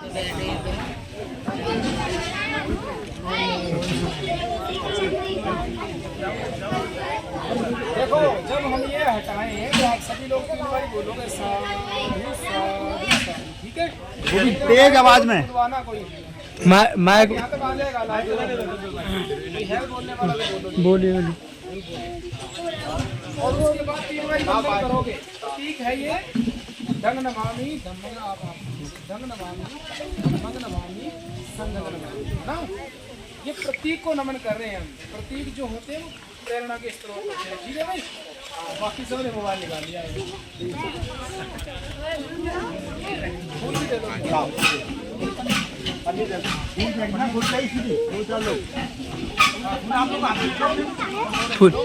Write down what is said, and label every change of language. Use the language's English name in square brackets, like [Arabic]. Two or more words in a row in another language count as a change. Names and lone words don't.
[Hindi] देखो, जब हम ये हटाएं तो आप सभी लोग 3 बार बोलोगे [Pali] साधु साधु, [Hindi] ठीक है? वो भी तेज आवाज में। मैं यहाँ तक आ जाएगा, कोई है बोलने वाला तो बोलिए। और उसके बाद 3 बार करोगे। ठीक है, ये [Pali] धंग नमामि धम्मं नमामि, धंग नमामि धम्मं नमामि, संघं नमामि [Hindi] ना। ये प्रतीक को नमन कर रहे हैं हम। प्रतीक जो होते हैं वो प्रेरणा के स्रोत होते हैं, ठीक है भाई? बाकी सबने मोबाइल निकाल लिया है। फूल